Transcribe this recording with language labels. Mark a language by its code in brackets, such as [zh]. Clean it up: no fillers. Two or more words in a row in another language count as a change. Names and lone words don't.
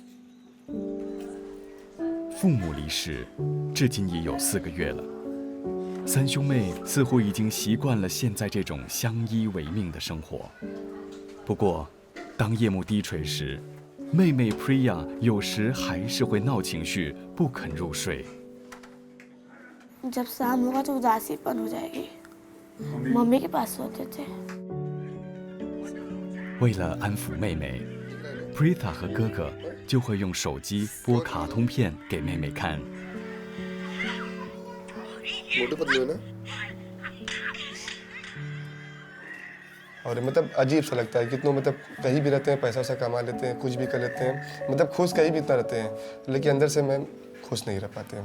[zh] 父母离世，至今已有4个月了。三兄妹似乎已经习惯了现在这种相依为命的生活。不过，当夜幕低垂时，妹妹 Priya 有时还是会闹情绪，不肯入睡。 [hi] जब शाम होगा तो उदासीपन हो जाएगी। मम्मी के पास सोते थे। [zh] 为了安抚妹妹 ，Pritha 和哥哥就会用手机播卡通片给妹妹看。 [hi] मोटे पतले हो ना। और मतलब अजीब सा लगता है कितनों मतलब कहीं भी रहते हैं, पैसा वैसा कमा लेते हैं, कुछ भी कर लेते हैं, मतलब खुश कहीं भी इतना रहते हैं, लेकिन अंदर से मैं खुश नहीं रह पाते हैं।